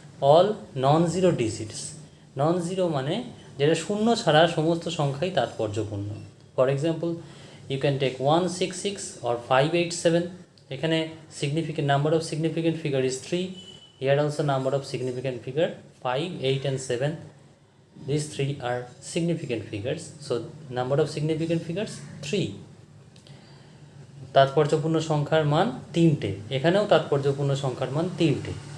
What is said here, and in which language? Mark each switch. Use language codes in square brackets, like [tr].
[en] All non-zero digits, non-zero [bn] মানে যেটা শূন্য ছাড়া সমস্ত সংখ্যাই তাৎপর্যপূর্ণ। For example, [en] you can take 166 or 587. [bn] এখানে [en] significant number of significant figure is 3. Here also number of significant figure 5, 8 and 7. These 3 are significant figures, so number of significant figures 3. [bn] তাৎপর্যপূর্ণ সংখ্যার মান 3টে, এখানেও তাৎপর্যপূর্ণ সংখ্যার মান 3টে।